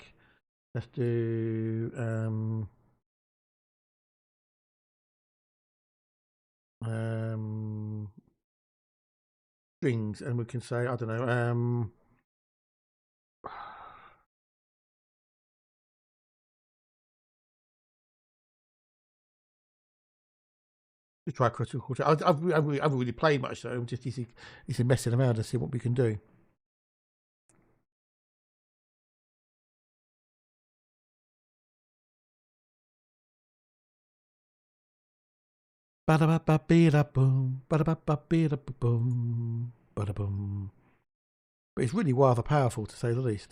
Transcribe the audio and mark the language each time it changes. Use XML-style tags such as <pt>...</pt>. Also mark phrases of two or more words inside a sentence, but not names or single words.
<en>Let's do strings, and we can say, I don't know, to try critical quartet. I haven't really played much, so I'm just easy messing around and see what we can do. Ba-da-ba-ba-be-da-boom, ba-da-ba-ba-be-da-boom, ba-da-boom. But it's really rather powerful, to say the least.</en>